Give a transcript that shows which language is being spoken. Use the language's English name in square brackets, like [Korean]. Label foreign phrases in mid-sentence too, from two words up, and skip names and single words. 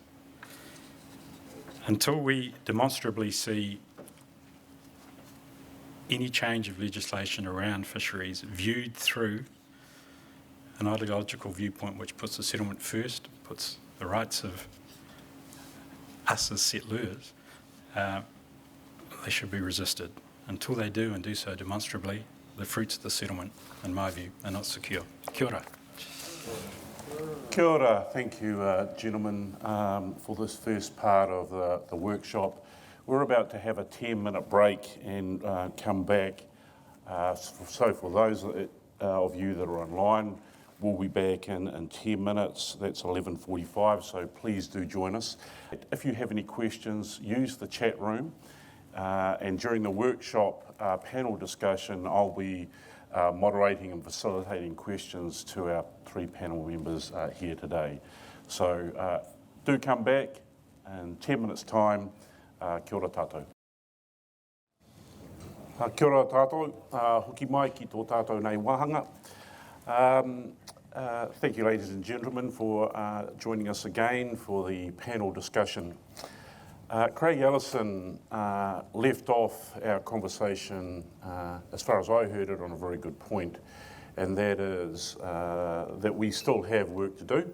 [English] Until we demonstrably see any change of legislation around fisheries viewed through an ideological viewpoint which puts the settlement first, puts the rights of us as settlers, they should be resisted. Until they do, and do so demonstrably, the fruits of the settlement, in my view, are not secure. [Māori] Kia ora. Kia ora. [English] Thank you, gentlemen, for this first part of the workshop. We're about to have a 10-minute break and come back. So for those of you that are online, We'll be back in 10 minutes. That's 11:45, so please do join us. If you have any questions, use the chat room. And during the workshop panel discussion, I'll be moderating and facilitating questions to our 3 panel members here today. So do come back in 10 minutes' time. [Māori] Kia ora tātou. Kia ora tātou, hoki mai ki tō tātou nei wahanga. [English] Thank you, ladies and gentlemen, for joining us again for the panel discussion. Craig Ellison left off our conversation, as far as I heard it, on a very good point, and that is that we still have work to do.